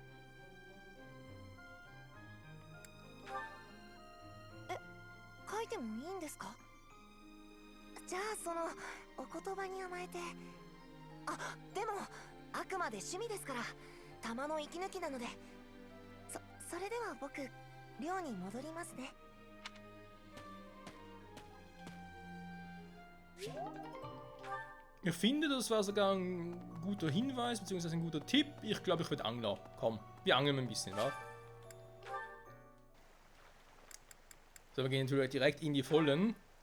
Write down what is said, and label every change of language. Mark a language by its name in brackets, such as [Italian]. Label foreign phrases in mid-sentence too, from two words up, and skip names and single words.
[Japanese] 書いてもいいんですか？じゃあそのお言葉に甘えて。あ、でもあくまで趣味ですから、玉の息抜きなので。それでは僕、寮に戻りますね。 [German] Ich finde, das war sogar ein guter Hinweis, beziehungsweise ein guter Tipp. Ich glaube, ich werde Angler. Komm, wir angeln ein bisschen, wa? So, wir gehen natürlich direkt in die Vollen.